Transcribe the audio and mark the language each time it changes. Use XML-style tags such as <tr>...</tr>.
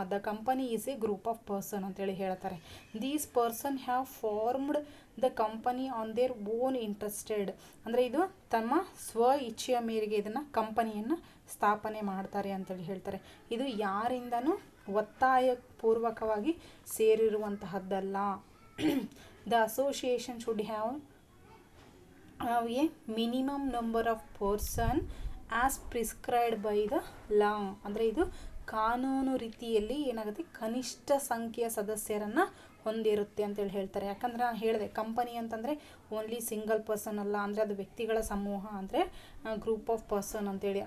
<en>the company is a group of person</en> <kn>ಅಂತೇಳಿ ಹೇಳ್ತಾರೆ.</kn> <en>these person have formed the company on their own interested</en> <kn>ಅಂದರೆ ಇದು ತಮ್ಮ ಸ್ವ ಇಚ್ಛೆಯ ಮೇರೆಗೆ ಇದನ್ನು ಕಂಪನಿಯನ್ನು ಸ್ಥಾಪನೆ ಮಾಡ್ತಾರೆ ಅಂತೇಳಿ ಹೇಳ್ತಾರೆ. ಇದು ಯಾರಿಂದನೂ ಒತ್ತಾಯಪೂರ್ವಕವಾಗಿ ಸೇರಿರುವಂತಹದ್ದಲ್ಲ.</kn> <en>The association should have a minimum number of person as prescribed by the law</en> <kn>ಅಂದರೆ ಇದು ಕಾನೂನು ರೀತಿಯಲ್ಲಿ ಏನಾಗುತ್ತೆ ಕನಿಷ್ಠ ಸಂಖ್ಯೆಯ ಸದಸ್ಯರನ್ನು ಹೊಂದಿರುತ್ತೆ ಅಂತೇಳಿ ಹೇಳ್ತಾರೆ. ಯಾಕಂದರೆ ನಾನು ಹೇಳಿದೆ ಕಂಪನಿ ಅಂತಂದರೆ</kn> <en>only single person</en> <kn>ಅಲ್ಲ, ಅಂದರೆ ಅದು ವ್ಯಕ್ತಿಗಳ ಸಮೂಹ ಅಂದರೆ</kn> <en>group of person</en> <kn>ಅಂತೇಳಿ.</kn>